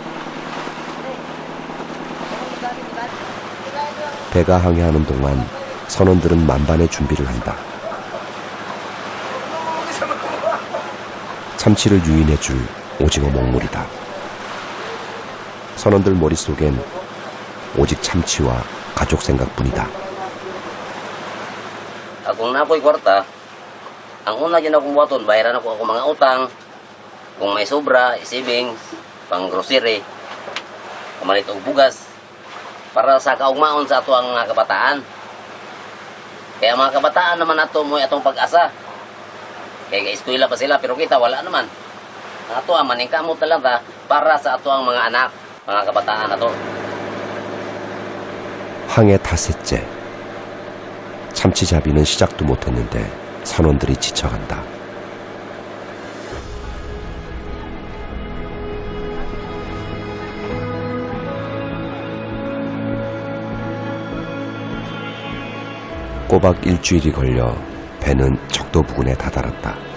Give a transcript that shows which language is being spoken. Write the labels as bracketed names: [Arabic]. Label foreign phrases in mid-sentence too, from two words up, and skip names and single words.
[Korean] 배가 항해하는 동안 선원들은 만반의 준비를 한다. 참치를 유인해줄 오징어 먹물이다. 선원들 머릿속엔 오직 참치와 가족 생각뿐이다. [Cebuano] Kung na ako'y kwarta, ang una dyan akong buhaton, bayaran ako mga utang. Kung may sobra, savings, pang grocery, kamalit og bugas, para sa kaugmaon sa ato ang mga kabataan. Kaya mga kabataan naman ato mo atong pag-asa. Kaya eskwela pa sila, pero kita wala naman. Ang ato ang maningkamot na lang ta para sa ato ang mga anak, mga kabataan na to. [Korean] 항해 닷새째. 참치잡이는 시작도 못했는데 선원들이 지쳐간다. 꼬박 일주일이 걸려 배는 적도 부근에 다다랐다.